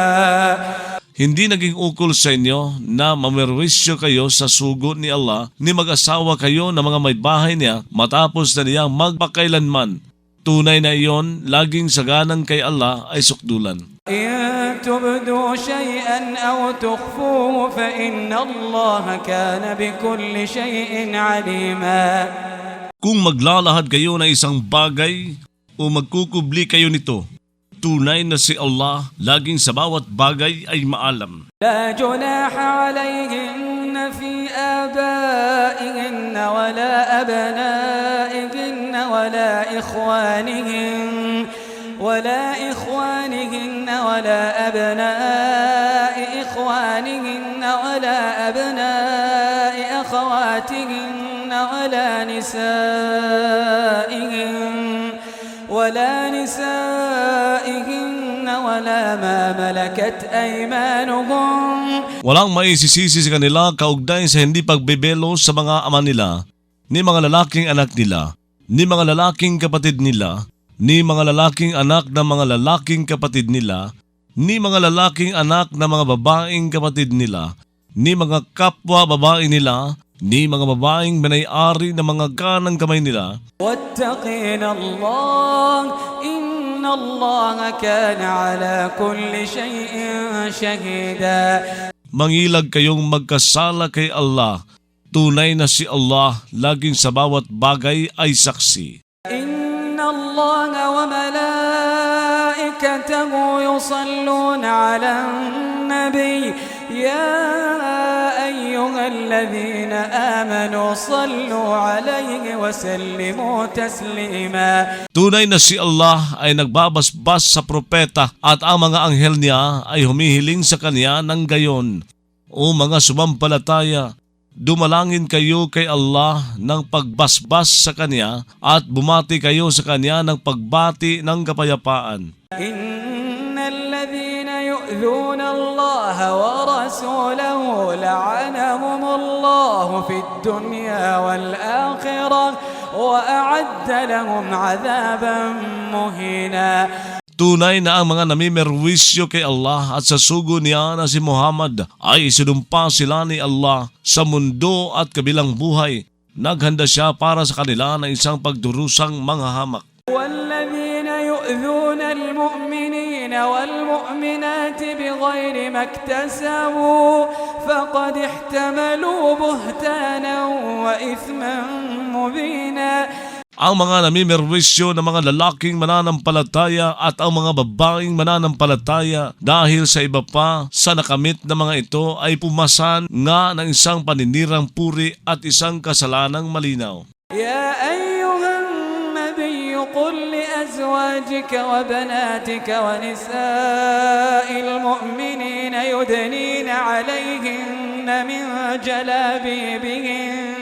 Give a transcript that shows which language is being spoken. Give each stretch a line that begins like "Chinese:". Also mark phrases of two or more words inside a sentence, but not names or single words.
Filipino: Hindi naging ukol sa inyo na mamerwisyo kayo sa sugo ni Allah ni mag-asawa kayo ng mga may bahay niya matapos na niyang magpakailanman. Tunay na iyon, laging saganang kay Allah ay sukdulan.
Arabic: إِن تُبْدُوا شَيْئًا أَوْ تُخْفُوهُ فَإِنَّ اللَّهَ كَانَ بِكُلِّ شَيْءٍ عَلِيمًا.
Filipino: Kung maglalahad kayo ng isang bagay o magkukubli kayo nito, tunay na si Allah laging sa bawat bagay ay maalam.
Arabic: لا جناح عليهن في آبائهن ولا أبنائهن ولا إخوانهن ولا أبناء إخوانهن ولا أبناء أخواتهن ولا نسائهن ولا ما ملكت أيمانهم
Filipino: Walang maisisisi sa kanila kaugnay sa hindi pagbebelo sa mga ama nila, ni mga lalaking anak nila, ni mga lalaking kapatid nila, ni mga lalaking anak ng mga lalaking kapatid nila, ni mga lalaking anak ng mga babaeng kapatid nila, ni mga kapwa babae nila, ni mga babaeng manay-ari ng mga kanang kamay nila.
Arabic: واتقين الله إن الله كان على كل شيء شهيدا.
Filipino: Mangilag kayong magkasala kay Allah. Tunay na si Allah laging sa bawat bagay ay saksi.
Arabic: إن الله وملائكته يصلون على النبي يا أيها الذين آمنوا صلوا عليه وسلموا تسليما.
Filipino: Tunay na si Allah ay nagbabasbas sa propeta at ang mga anghel niya ay humihiling sa kanya ng gayon. O mga sumampalataya, dumalangin kayo kay Allah ng pagbasbas sa kanya at bumati kayo sa kanya ng pagbati ng kapayapaan.
Arabic: إن الذين يؤذون الله ورسوله لعنهم الله في الدنيا والآخرة وأعد لهم عذابا مهينا.
Filipino: Tunay na ang mga namimerwisyo kay Allah at sa sugo niya na si Muhammad ay isinumpa sila ni Allah sa mundo at kabilang buhay. Naghanda siya para sa kanila ng isang pagdurusang manghahamak.
Arabic: والذين يؤذون المؤمنين والمؤمنات بغير ما اكتسبوا فقد احتملوا بهتانا وإثما مبينا.
Filipino: Ang mga namimerwisyo ng mga lalaking mananampalataya at ang mga babaeng mananampalataya dahil sa iba pa sa nakamit na mga ito ay pumasan nga ng isang paninirang puri at isang kasalanang malinaw.
Arabic: يا أيها النبي قل لأزواجك وبناتك ونساء المؤمنين يدنين عليهن من جلابيبهن.